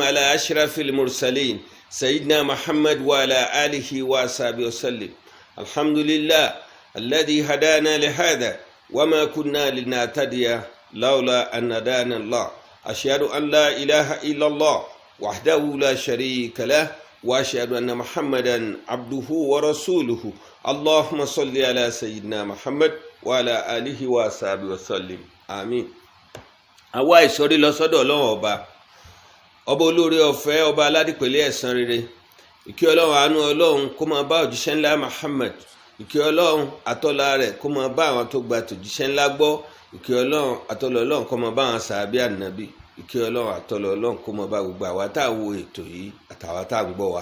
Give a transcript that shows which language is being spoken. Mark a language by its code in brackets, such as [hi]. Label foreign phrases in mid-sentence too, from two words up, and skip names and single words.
[ar] على أشرف المرسلين سيدنا محمد وعلى آله وصحبه وسلم الحمد لله الذي هدانا لهذا وما كنا لنهتدي لولا أن هدانا الله أشهد أن لا إله إلا الله وحده لا شريك له وأشهد أن محمدا عبده ورسوله اللهم صل على سيدنا محمد وعلى آله وصحبه وسلم آمين. [yo] àwa ìsọ̀rí lọ sọ́dọ̀ Ọlọ́run ọba olóore ọ̀fẹ́ ọba aládìpẹ̀lẹ́ ẹ̀san rere ìkẹ́ Ọlọ́run àánú Ọlọ́run kó máa bá òjíṣẹ́ ńlá Muhammad ìkẹ́ Ọlọ́run àtọ́lá rẹ̀ kó máa bá àwọn tó gba tòjíṣẹ́ ńlá gbọ́ ìkẹ́ Ọlọ́run àtọ́lá Ọlọ́run kó máa bá àwọn sàábí ànábì ìkẹ́ Ọlọ́run àtọ́lá Ọlọ́run kó máa bá gbogbo àwa tá à wo ètò yìí àtàwa tá à ń gbọ́ wa.